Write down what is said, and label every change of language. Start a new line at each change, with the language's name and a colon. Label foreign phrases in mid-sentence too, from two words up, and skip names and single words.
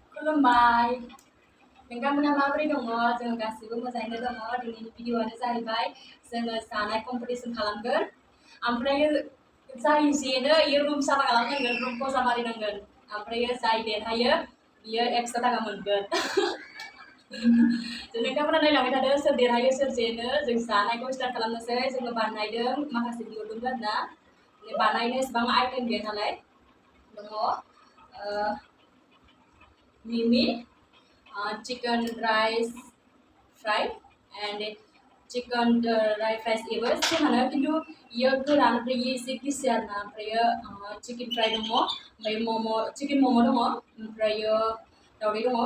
Bodo: खुलुमबाय नोंथांमोना माबोरै दङ जों गासिबो मोजाङैनो दङ दिनैनि भिडिअआनो जाहैबाय जोङो जानाय कम्पिटिशन खालामगोन ओमफ्राय जाय जेनो इयो रुम साफा खालामनांगोन रुमखौ साफारिनांगन ओमफ्राय जाय देरहायो बियो 100 थाखा मोनगोन नोंथांमोना नायलांबाय थादो सोर देरहायो सोर जेनो जों जानायखौ स्टार्ट खालामनोसै जोङो बानायदों माखासे बिहरदोंमोन आरोना बानायनो एसेबां आइटेम गैया नालाय दङ
English: Mimi, chicken rice fry and chicken rice
Bodo: एबो सेमानो किन्तु इयो गोरान ओमफ्राय इयो एसे गिसि आरोना ओमफ्रायो चिकेन फ्राय दङ ओमफ्राय चिकेन मम' दङ ओमफ्रायो दावदै दङ